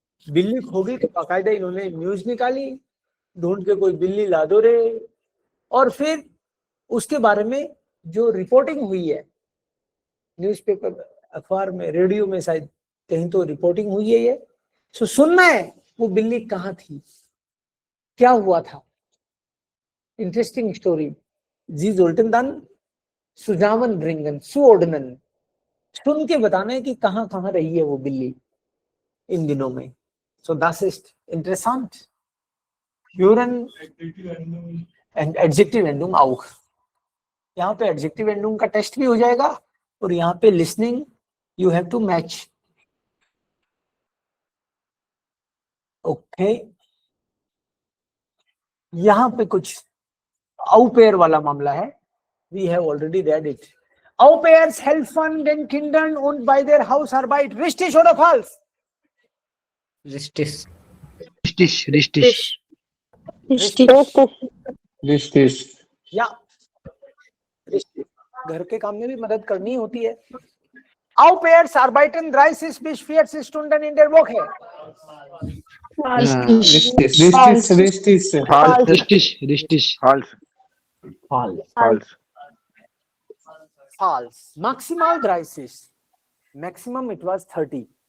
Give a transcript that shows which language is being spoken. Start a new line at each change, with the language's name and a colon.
Hindi: बिल्ली खो गई तो बाकायदा इन्होंने न्यूज निकाली, ढूंढ के कोई बिल्ली ला दो रे, और फिर उसके बारे में जो रिपोर्टिंग हुई है न्यूज़पेपर, अखबार में, रेडियो में, शायद कहीं तो रिपोर्टिंग हुई है ये, सो सुनना है वो बिल्ली कहाँ थी, क्या हुआ था। इंटरेस्टिंग स्टोरी, जी सोल्टन दान सुजावन रिंगन सुओडनन, सुन के बताना है कि कहाँ कहाँ रही है वो बिल्ली इन दिनों में।
German: सो das ist interessant। Hören
English: and adjective
German: endung auch।
Hindi: यहाँ पे एडजेक्टिव एंडिंग का टेस्ट भी हो जाएगा, और यहाँ पे listening
English: you have to match,
Hindi: okay. यहाँ पे कुछ आउ पेयर वाला मामला है,
English: We have already read it.
German: Au pairs helfen den Kindern und bei der Hausarbeit. Richtig oder falsch? Richtig. Richtig. Richtig.
Hindi: या घर के काम में भी मदद करनी होती है.
German: Au pairs arbeiten 30 bis 40 Stunden in der Woche. Richtig.
English: False.
German: Maximal 30.
English: Maximum it was 30.